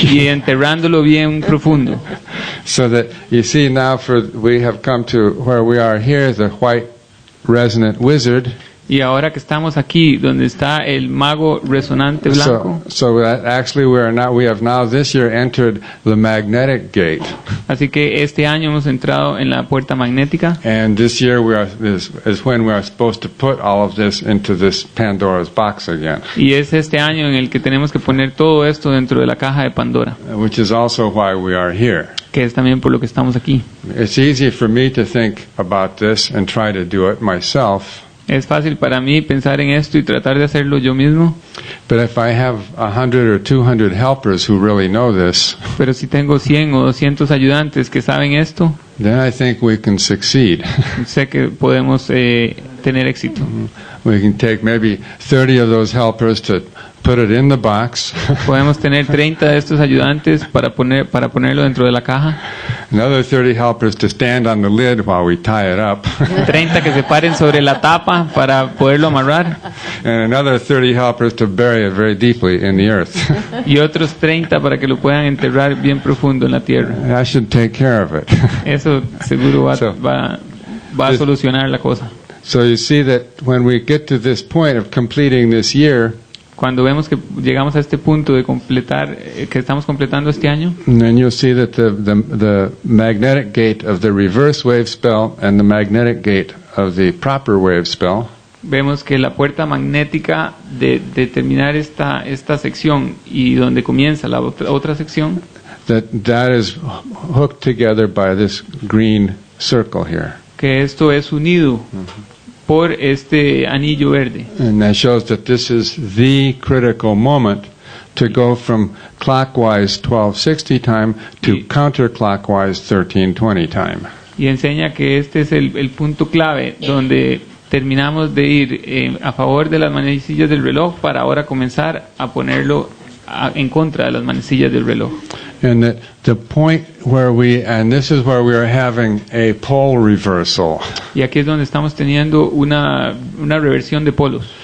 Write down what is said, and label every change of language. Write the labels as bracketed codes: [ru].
[es] y enterrándolo bien profundo. [en] So that you see now we have come to where we are here, the white resonant wizard. [es] Y ahora que estamos aquí, donde está el mago resonante blanco, [en] So that actually we have now this year entered the magnetic gate. [es] así que este año hemos entrado en la puerta magnética, [en] And this year is when we are supposed to put all of this into this Pandora's box again. [es] y es este año en el que tenemos que poner todo esto dentro de la caja de Pandora, [en] Which is also why we are here. [es] que es también por lo que estamos aquí. [en] It's easy for me to think about this and try to do it myself. [es] Es fácil para mí pensar en esto y tratar de hacerlo yo mismo, [en] But if I have 100 or 200 helpers who really know this, [es] pero si tengo 100 o 200 ayudantes que saben esto, [en] then I think we can succeed. [es] sé que podemos tener éxito. [en] We can take maybe 30 of those helpers to put it in the box, [es] Podemos tener 30 de estos ayudantes para ponerlo dentro de la caja, [en] another 30 helpers to stand on the lid while we tie it up, [es] 30 que se paren sobre la tapa para poderlo amarrar, [en] and another 30 helpers to bury it very deeply in the earth. [es] y otros 30 para que lo puedan enterrar bien profundo en la tierra. [en] I should take care of it. [es] Eso seguro va a [en] This- [es] solucionar la cosa. [en] So you see that when we get to this point of completing this year, [es] Cuando vemos que llegamos a este punto de completar, que estamos completando este año, [en] and then you'll see that the magnetic gate of the reverse wave spell and the magnetic gate of the proper wave spell [es] vemos que la puerta magnética de terminar esta sección y donde comienza la otra sección, [en] that is hooked together by this green circle here. [es] que esto es unido por este anillo verde. [en] And that shows that this is the critical moment to go from clockwise 1260 time to counterclockwise 1320 time. [es] Y enseña que este es el punto clave donde terminamos de ir a favor de las manecillas del reloj para ahora comenzar a ponerlo en contra de las manecillas del reloj. [en] And that the point where and this is where we are having a pole reversal. [es] Y aquí es donde estamos teniendo una reversión de polos.